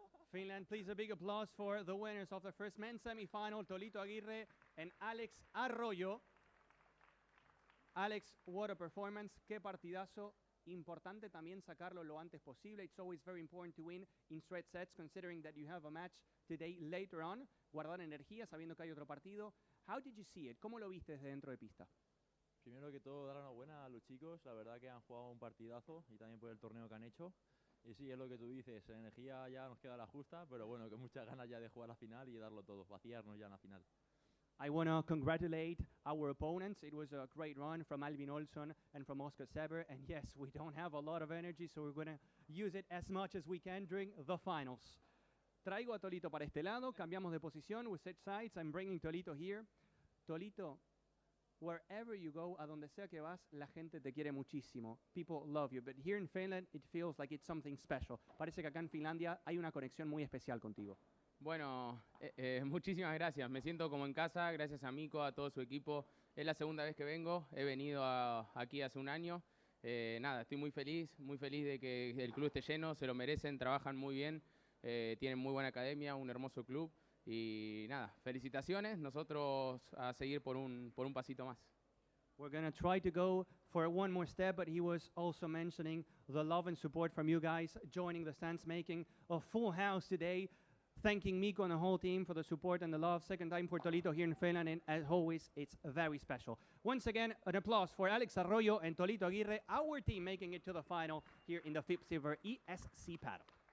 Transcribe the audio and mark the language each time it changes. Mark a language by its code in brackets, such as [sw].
[en] Finland, please a big applause for the winners of the first men's semi-final, Tolito Aguirre and Alex Arroyo. Alex, what a performance, [es] qué partidazo. Importante también sacarlo lo antes posible. [en] It's always very important to win in straight sets, considering that you have a match today later on. [es] Guardar energía sabiendo que hay otro partido. [en] How did you see it? [es] ¿Cómo lo viste desde dentro de pista? Primero que todo, dar la enhorabuena a los chicos. La verdad que han jugado un partidazo y también por el torneo que han hecho. Y sí, es lo que tú dices, energía ya nos queda la justa, pero bueno, con muchas ganas ya de jugar la final y darlo todo, vaciarnos ya en la final. [en] I want to congratulate our opponents. It was a great run from Alvin Olsson and from Oscar Sever. And yes, we don't have a lot of energy, so we're going to use it as much as we can during the finals. [es] Traigo a Tolito para este lado, cambiamos de posición, [en] we switch sides. I'm bringing Tolito here. [es] Tolito, [en] wherever you go, [es] a donde sea que vas, la gente te quiere muchísimo. [en] People love you, but here in Finland, it feels like it's something special. [es] Parece que acá en Finlandia hay una conexión muy especial contigo. Bueno, muchísimas gracias. Me siento como en casa, gracias a Mico, a todo su equipo. Es la segunda vez que vengo, he venido aquí hace un año. Nada, estoy muy feliz de que el club esté lleno, se lo merecen, trabajan muy bien, tienen muy buena academia, un hermoso club. Y nada, felicitaciones, nosotros a seguir por un pasito más. [en] We're going to try to go for one more step, but he was also mentioning the love and support from you guys, joining the stands, making a full house today. Thanking Mico and the whole team for the support and the love. Second time for Tolito here in Finland, and as always, it's very special. Once again, an applause for Alex Arroyo and Tolito Aguirre, our team making it to the final here in the FIP Silver ESC Padel.